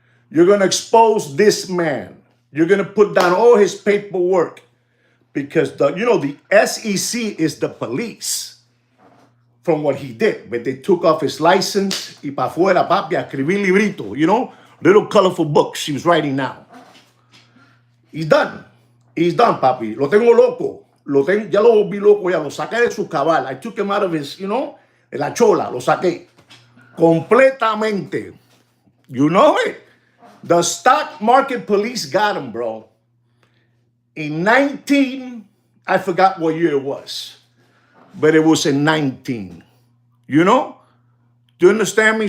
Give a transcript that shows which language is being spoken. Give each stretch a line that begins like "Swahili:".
English: You're going to expose this man. You're going to put down all his paperwork because, the SEC is the police from what he did. But they took off his license
Spanish: y pa' fuera, papi, a escribir librito,
English: you know, little colorful books he was writing now. He's done. He's done, papi.
Spanish: Lo tengo loco. Ya lo vi loco, ya lo saqué de su cabal.
English: I took him out of his,
Spanish: de la chola, lo saqué. Completamente.
English: You know it. The stock market police got him, bro. In I forgot what year it was, but it was in 19. You know? Do you understand me?